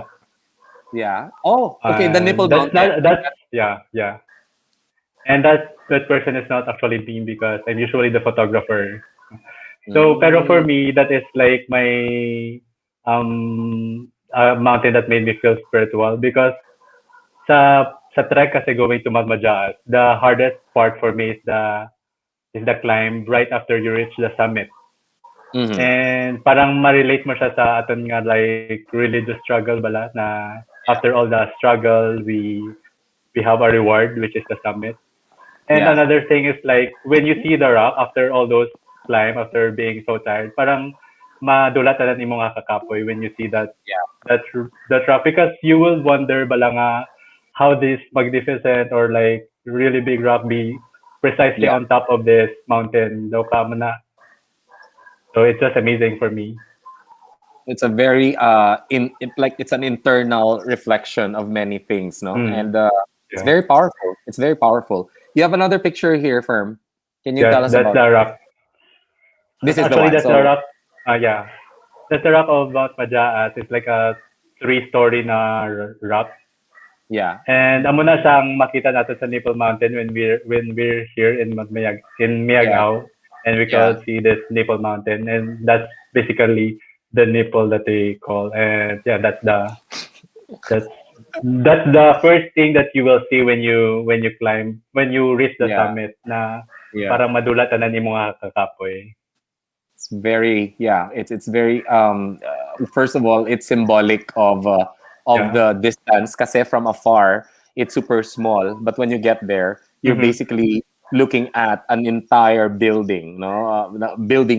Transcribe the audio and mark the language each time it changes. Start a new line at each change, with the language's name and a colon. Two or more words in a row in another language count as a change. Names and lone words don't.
English: Yeah. Oh, okay. The nipple That's mountain. not that's yeah, yeah. And that person is not actually me because I'm usually the photographer. So pero for Mm, me that is like my mountain that made me feel spiritual because sa trek kasi going to Mount Majaas, the hardest part for me is the climb right after you reach the summit. mm-hmm. And
Hiligaynon: parang ma-relate mo siya sa aton nga
English: like religious struggle
Hiligaynon: bala na
English: after all the struggle we have a reward which is the summit. And Yeah. another thing is like when you see the rock after all those climb after being so tired,
Hiligaynon: parang madulatan ni mo nga kakapoy
English: when you see Yeah. that rock because you will wonder
Hiligaynon: bala nga
English: how this magnificent or like really big rock be precisely Yeah. on top of this mountain
Hiligaynon: daw ka man na.
English: So it's just amazing for me. It's a very like it's an internal reflection of many things, no? Mm, And it's yeah. very powerful. It's very powerful. You have another picture here, Firm. Can you Yes, tell us that's about the it? rock. This is the Actually, one. that's the So rock. Yeah, that's the rock of Mount Majaas. It's like a three-story na rock. yeah.
Hiligaynon: And amo na siyang makita natin sa Nipple Mountain
English: when we're here in in Yeah. Miagao, and we Yeah. can see this Nipple Mountain, and that's basically the nipple that they call. And yeah, that's that's the first thing that you will see when you climb when you reach the Yeah. summit na Yeah.
Hiligaynon: parang madulatan na ni mga kakapoy.
English: It's very it's very first of all it's symbolic of Yeah. the distance kasi from afar it's super small but when you get there you're Mm-hmm. basically looking at an entire building, no, building